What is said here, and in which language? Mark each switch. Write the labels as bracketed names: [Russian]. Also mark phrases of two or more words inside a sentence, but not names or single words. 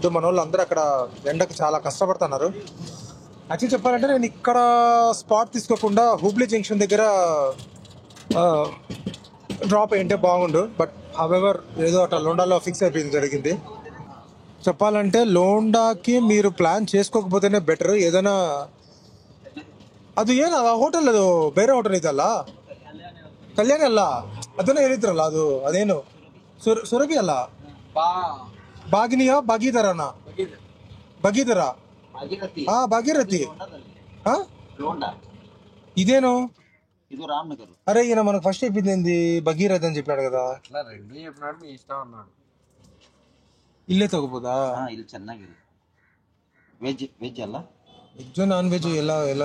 [Telugu] మన వాళ్ళు అందరూ అక్కడ ఎండకు చాలా కష్టపడుతున్నారు. యాక్చువల్లీ చెప్పాలంటే నేను ఇక్కడ స్పాట్ తీసుకోకుండా హుబ్లీ జంక్షన్ దగ్గర డ్రాప్ అయ్యింటే బాగుండు. [English] but however [Telugu] ఏదో అట్లా లోండాలో ఫిక్స్ అయిపోయింది జరిగింది. చెప్పాలంటే లోండాకి మీరు ప్లాన్ చేసుకోకపోతేనే బెటర్. [Kannada] ఏదైనా ಅದು ಏನು ಆ ಹೋಟೆಲ್ ಅದು ಬೇರೆ ಹೋಟೆಲ್ ಐತಲ್ಲ, ಕಲ್ಯಾಣಿ ಅಲ್ಲ, ಅದನ್ನ ಹೇಳಿದ್ರಲ್ಲ, ಅದು ಅದೇನು ಸುರಭಿ ಅಲ್ಲ, ಬಾಗಿನಿಯಾ ಭಾಗೀಧರನ ಭಗೀಧರ ಹಾ ಭಾಗೀರಥಿ ಹಾ ఇదేను [Telugu] ఇది రామ్నగర్. అరే ఈయన మనకు ఫస్ట్ చెప్పింది భగీరథ్ అని చెప్పాడు కదా. మీ ఇష్టం అన్నాడు. ఇల్లే తగ్గపోదా? [Kannada] ఇది ಚೆನ್ನಾಗಿದೆ. వెజ్ అಲ್ಲ, [Telugu] వెజ్ నాన్ వెజ్ ఎలా ఎలా